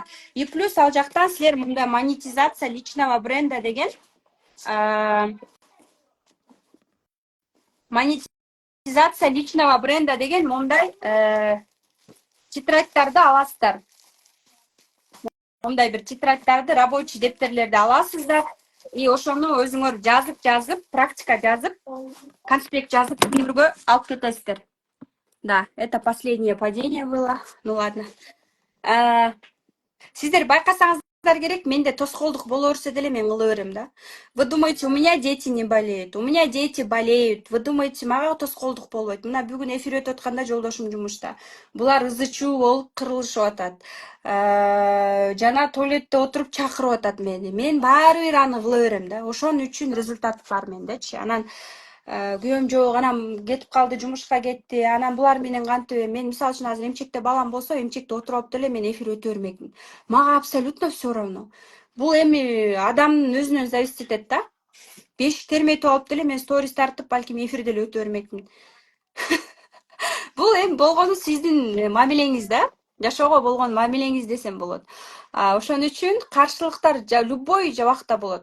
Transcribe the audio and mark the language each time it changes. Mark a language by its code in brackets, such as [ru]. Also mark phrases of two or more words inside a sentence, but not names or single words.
[ky] И плюс ал жактан силер мында [ru] монетизация личного бренда [ky] деген [ru] монетизация личного бренда [ky] деген мондай тетрадьтарды аласыздар. Мондай бир тетрадьтарды, рабочий дептерлерди аласыздар. И ошону өзүңөр жазып, практика жазып, конспект жазып үйүргө алып кетесиздер. [ru] Да, это последнее падение было. Ну ладно. [ky] Сиздер байкасаңыздар керек, менде тоскоолдук боло берсе деле мен кыла берем да. [ru] Вы думаете, у меня дети не болеют? У меня дети болеют. Вы думаете, [ky] мага тоскоолдук болбойт? Мына бүгүн эфир өтүп атканда жолдошум жумушта. Булар ызы-чуу болуп кырылышып атат. Жана туалетте отуруп чакырып атат мени. Мен баары бир аны кыла берем да. Ошон үчүн результат бар мендечи. Анан күйөөм жок, анан кетип калды, жумушка кетти. Анан булар менен кантип мен мисалы үчүн азыр эмчекте балам болсо, эмчекте отуруп алып деле мен эфир өтө бермекмин. [ru] Мага абсолютно все равно. [ky] Бул эми адамдын өзүнөн зависить этет да. Бешик терметип алып деле мен сторис тартып, балким эфир деле өтө бермекмин. Бул эми болгону сиздин мамилеңиз да. Жашоого болгон мамилеңиз десем болот. Ошон үчүн каршылыктар любой убакта болот.